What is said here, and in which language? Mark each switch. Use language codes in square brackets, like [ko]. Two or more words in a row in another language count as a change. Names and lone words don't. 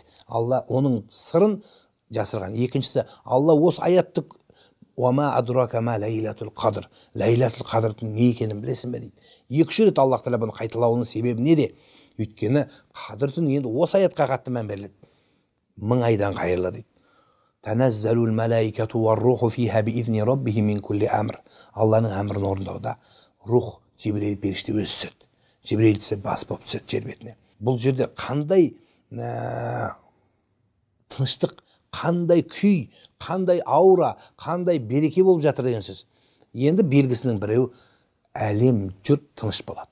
[kk] Алла оның сырын жасырған. Екіншісі, Алла осы аятты [ar] «وما أدراك ما ليلة القدر». [kk] Лейлатул қадрдың не екенін білесің бе дейді. Екі рет Аллах Тағала бұны қайталауының себебі неде? Өйткені қадір түні енді осы аятқа қатты мән беріледі. 1000 айдан қайырлы дейді. [ar] تنزل الملائكة والروح فيها بإذن ربهم من كل أمر. [kk] Алланың әмірін орындауда рух Жебрейіл періште өзі түседі. Жебрейіл түсіп бас болып түседі жер бетіне. Бұл жерде қандай тыныштық, қандай күй, қандай аура, қандай береке болып жатыр деген сөз. Енді белгісінің біреу әлем жұрт тыныш болады.